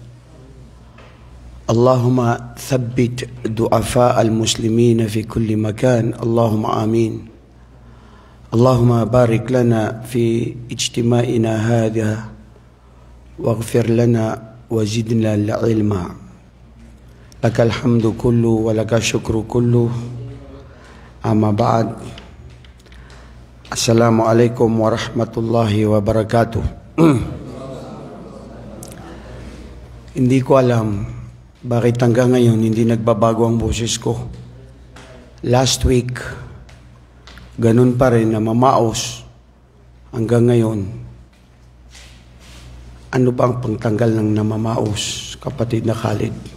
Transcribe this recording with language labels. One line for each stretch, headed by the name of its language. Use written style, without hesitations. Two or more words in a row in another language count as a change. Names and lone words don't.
Arabic: اللهم ثبت ضعفاء المسلمين في كل مكان اللهم آمين اللهم بارك لنا في اجتماعنا هذا واغفر لنا وزدنا العلم لك الحمد كله ولك الشكر كله أما بعد السلام عليكم ورحمة الله وبركاته.
Filipino: Hindi ko alam bakit hanggang ngayon hindi nagbabago ang boses ko.
English: Last week,
Filipino: ganun pa rin na mamaos hanggang ngayon. Ano ba ang pangtanggal ng namamaos, kapatid na Khalid?